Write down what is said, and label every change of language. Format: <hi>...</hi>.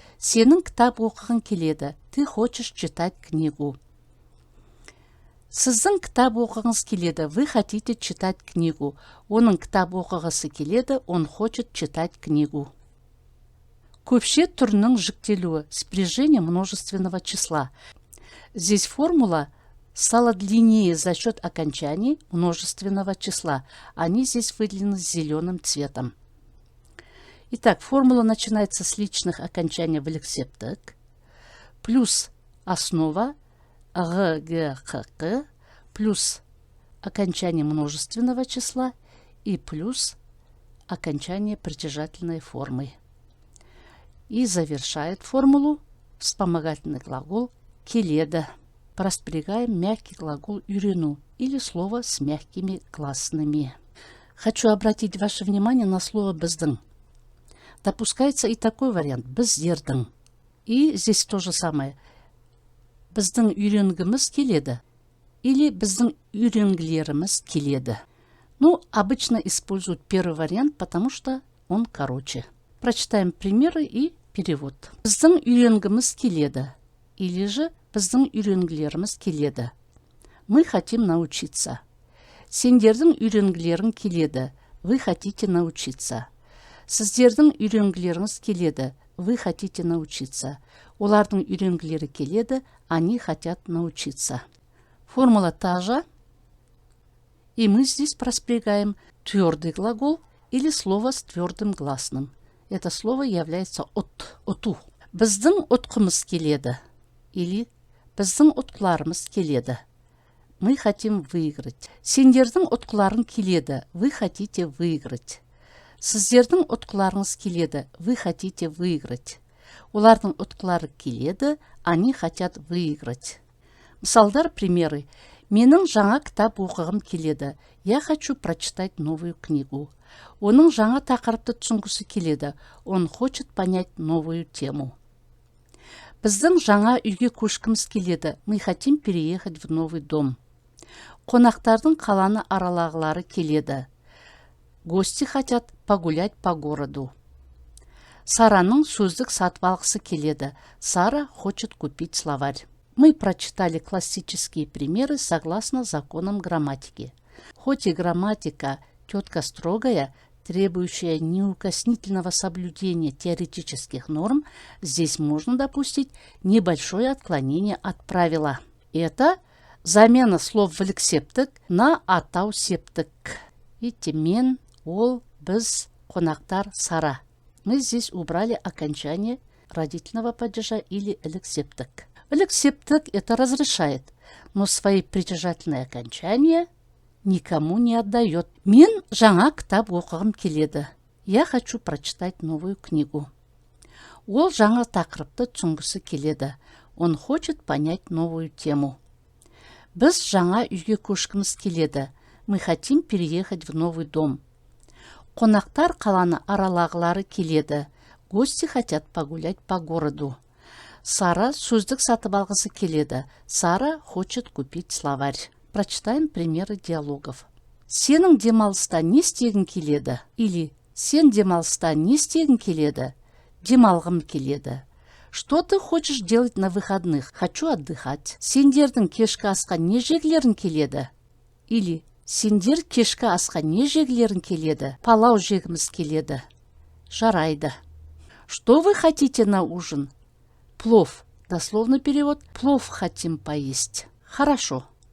<kk>Сенің кітап оқығың келеді.</kk> <ru>Ты хочешь читать книгу.</ru> <kk>Сіздің кітап оқығыңыз келеді.</kk> <ru>Вы хотите читать книгу.</ru> <kk>Оның кітап оқығысы келеді.</kk> <ru>Он хочет читать книгу.</ru> <kk>Көпше түрінің жіктелуі,</kk> <ru>спряжение множественного числа. Здесь формула стала длиннее за счет окончаний множественного числа. Они здесь выделены зеленым цветом. Итак, формула начинается с личных окончаний в элексептик, плюс основа г, г, х, к, плюс окончание множественного числа и плюс окончание притяжательной формы. И завершает формулу вспомогательный глагол келеді. Проспрягаем мягкий глагол үйрену или слово с мягкими гласными. Хочу обратить ваше внимание на слово біздің. Допускается и такой вариант біздердің. И здесь то же самое.</ru> <kk>Біздің үйренгіміз келеді</kk> <ru>или</ru> <kk>біздің үйренгілеріміз келеді.</kk> <ru>Ну, обычно используют первый вариант, потому что он короче. Прочитаем примеры и перевод.</ru> <kk>Біздің үйренгіміз келеді</kk> <ru>или же</ru> <kk>біздің үйренгілеріміз келеді.</kk> <ru>Мы хотим научиться.</ru> <kk>Сендердің үйренгілерің келеді.</kk> <ru>Вы хотите научиться.</ru> <kk>Сіздердің үйренгілеріңіз келеді.</kk> <ru>Вы хотите научиться.</ru> <kk>Олардың үйренгілері келеді.</kk> <ru>Они хотят научиться. Формула та же. И мы здесь проспрягаем твердый глагол или слово с твердым гласным. Это слово является оту.</ru> <kk>Біздің отқымыз келеді.</kk> <ru>Или</ru> <kk>біздің отқыларымыз келеді.</kk> <ru>Мы хотим выиграть.</ru> <kk>Сендердің отқыларың келеді.</kk> <ru>Вы хотите выиграть.</ru> <kk>Сіздердің отқыларыңыз келеді.</kk> <ru>Вы хотите выиграть.</ru> <kk>Олардың отқылары келеді.</kk> <ru>Они хотят выиграть.</ru> <kk>Мысалдар,</kk> <ru>примеры.</ru> <kk>Менің жаңа кітап оқығым келеді.</kk> <ru>Я хочу прочитать новую книгу.</ru> <kk>Оның жаңа тақырыпты түсінгісі келеді.</kk> <ru>Он хочет понять новую тему.</ru> <kk>Біздің жаңа үйге көшкіміз келеді.</kk> <ru>Мы хотим переехать в новый дом.</ru> <kk>Қонақтардың қаланы аралағылары келеді.</kk> <ru>Гости хотят погулять по городу.</ru> <kk>Сараның сөздік сатып алғысы келеді.</kk> <ru>Сара хочет купить словарь. Мы прочитали классические примеры согласно законам грамматики. Хоть и грамматика тетка строгая, требующая неукоснительного соблюдения теоретических норм, здесь можно допустить небольшое отклонение от правила. Это замена слов в элексептик на атау-септик. Видите, мен, ол, біз, қонақтар, сара. Мы здесь убрали окончание родительного падежа или элексептик. Элексептик это разрешает. но свои притяжательные окончания никому не отдает.</ru> <kk>Мен жаңа кітап оқығым келеді.</kk> <ru>Я хочу прочитать новую книгу.</ru> <kk>Ол жаңа тақырыпты түсінгісі келеді.</kk> <ru>Он хочет понять новую тему.</ru> <kk>Біз жаңа үйге көшкіміз келеді.</kk> <ru>Мы хотим переехать в новый дом.</ru> <kk>Қонақтар қаланы аралағылары келеді.</kk> <ru>Гости хотят погулять по городу.</ru> <kk>Сара сөздік сатып алғысы келеді.</kk> <ru>Сара хочет купить словарь. Прочитаем примеры диалогов.</ru> <kk>Сенің демалыста не істегің келеді?</kk> <ru>Или</ru> <kk>сен демалыста не істегің келеді? Демалғым келеді.</kk> <ru>Что ты хочешь делать на выходных? Хочу отдыхать. Сендердің кешкі асқа не жегілерің келеді? Или сендер кешкі асқа не жегілерің келеді?</ru> <kk>Палау жегіміз келеді. Жарайды.</kk> <ru>Что вы хотите на ужин? Плов. Дословный перевод. Плов хотим поесть. Хорошо.</ru>